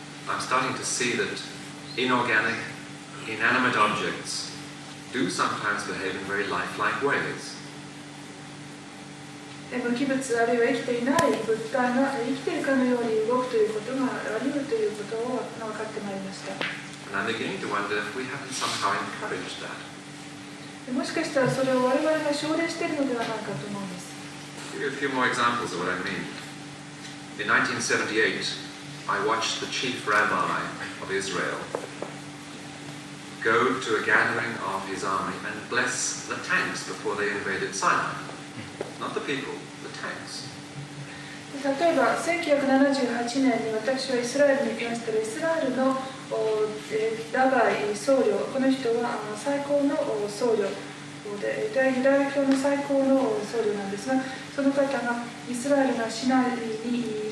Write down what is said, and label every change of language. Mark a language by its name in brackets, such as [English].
[English] I'm starting to see that inorganic, inanimate objects do sometimes behave in very lifelike ways. [Japanese] 無機物あるいは生きていない物体が生きているかのように動くということがあり得るということを分かってまいりました。 [English] And I'm beginning to wonder if we haven't somehow encouraged that. [Japanese] もしかしたらそれを我々が奨励しているのではないかと思うんです。 [English] I'll give you a few more examples of what I mean. In 1978, I watched the chief rabbi of Israel go to a gathering of his army and bless the tanks before they invaded Sinai. Not the people, the tanks. [Japanese] 例えば1978年に私はイスラエルに行きましたら、イスラエルのラバイ僧侶、この人は最高の僧侶で、ユダヤ教の最高の僧侶なんですが、その方がイスラエルが市内に